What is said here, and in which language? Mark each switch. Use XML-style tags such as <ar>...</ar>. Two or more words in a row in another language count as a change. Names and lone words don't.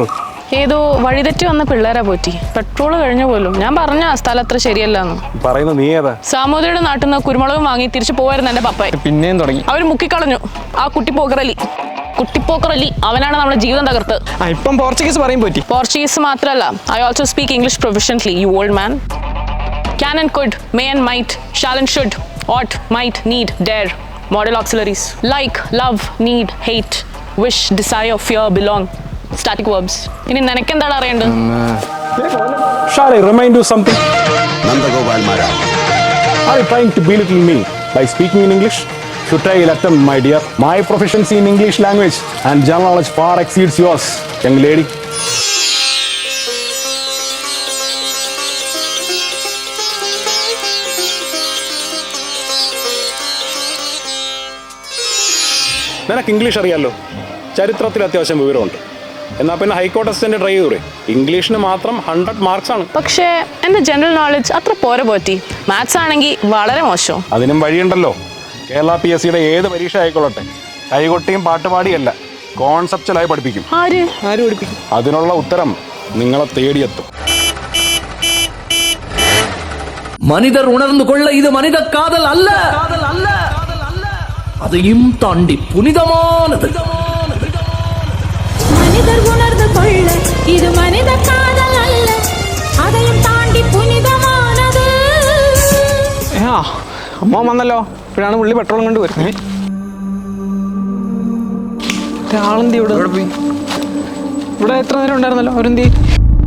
<ml>ഏതോ വഴിതെറ്റി വന്ന പിള്ളേരാ പോറ്റി. പെട്രോൾ കഴിഞ്ഞ പോലും. ഞാൻ പറഞ്ഞ സ്ഥലം അത്ര ശരിയല്ലാന്ന്. പറയുന്ന നീ ഏതാ? സാമൂതിരിയുടെ നാട്ടിൽ നിന്ന് കുരുമുളകും വാങ്ങി തിരിച്ചു പോവായിരുന്നു എന്റെ പപ്പായി. പിന്നെയും തുടങ്ങി. അവർ മുക്കിക്കളഞ്ഞു. ആ കുട്ടിപ്പോക്കറലി അവനാണ് നമ്മുടെ ജീവിതം തകർത്ത്. ഇപ്പം പോർച്ചുഗീസ് പറയും പോറ്റി. പോർച്ചുഗീസ് മാത്രമല്ല,</ml> <en>I also speak English professionally, You old man. Can and could, may and might, shall and should, ought, might, need, dare. Model auxiliaries like love, need, hate, wish, desire, fear, belong. Static verbs.</en> <ml>ഇനി നിനക്കെന്താണ് അറിയേണ്ടത്?</ml> <en>Shall I remind you something?</en> <ml>നന്ദഗോപാൽ മാരാ.</ml> <en>Are you trying to belittle me by speaking in English? Futile attempt, my dear. My proficiency in English language and general knowledge far exceeds yours, young lady.</en> <ml>നിനക്ക് ഇംഗ്ലീഷ് അറിയാമല്ലോ, ചരിത്രത്തിൽ അത്യാവശ്യം വിവരമുണ്ട്. എന്നാൽ പിന്നെ</ml> <en>High Court Assistant</en> <ml>ട്രൈ ചെയ്തൂടെ? ഇംഗ്ലീഷിന് മാത്രം 100 മാർക്സ് ആണ്. പക്ഷേ എൻ്റെ</ml> <en>general knowledge</en> <ml>അത്ര പോരെ പോറ്റി. മാത്സ് ആണെങ്കിൽ വളരെ മോശം. അതിനും വഴിയുണ്ടല്ലോ. കേരള PSCയുടെ ഏത് പരീക്ഷ ആയിക്കൊള്ളട്ടെ, കൈകൊട്ടിയും പാട്ടുപാടിയല്ല, കോൺസെപ്റ്റലായി പഠിപ്പിക്കും. ആര് പഠിപ്പിക്കും? അതിനുള്ള ഉത്തരം നിങ്ങളെ തേടിയെത്തും.</ml> <ta>மனிதர் உணர்ந்து கொள்ள, இது மனித காதல் அல்ல, അதையும் தாண்டி புனிதமானது. மனிதர் உணர்ந்து கொள்ள, இது மனித காதல் அல்ல, அதையும் தாண்டி புனிதமானது.</ta> <ml>അമ്മ വന്നല്ലോ. ഇപ്പോഴാണ് പുള്ളി പെട്രോളും കൊണ്ട് വരുന്നത്. ആളെന്തി ഇവിടെ എത്ര നേരം ഉണ്ടായിരുന്നല്ലോ? അവരെന്തി?</ml>